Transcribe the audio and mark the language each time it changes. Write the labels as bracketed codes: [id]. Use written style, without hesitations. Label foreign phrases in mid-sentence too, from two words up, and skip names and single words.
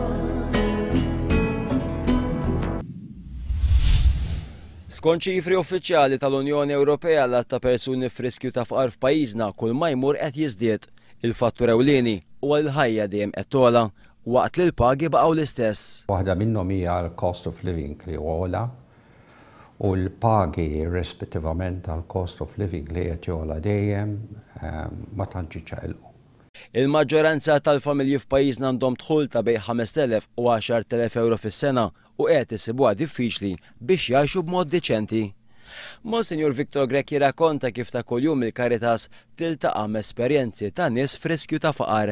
[mt] Skont ċifri uffiċjali tal-Unjoni Ewropea l ta' persuni f'riskju ta' faqar f'pajjiżna kull ma jmur qed jiżdied. Il-fattur ewlieni huwa l-ħajja dejjem qed togħla waqt li l-pagi baqgħu l-istess. Waħda minnhom hija l- [en] cost of living [mt] li għola u l-pagi rispettivament tal- [en] cost of living [mt] li qed jogħla dejjem ma tantx ċaqilqu. Il-maġġoranza tal-familji f'pajjiżna għandhom dħul ta' bejn 5,000 u 10,000 euro fis-sena u qed isibuha diffiċli biex jgħixu b'mod diċenti. Monsinjur Victor Grech jirrakkonta kif ta' kuljum il-Caritas tiltaqa' esperjenzi ta' nies f'riskju ta' faqar.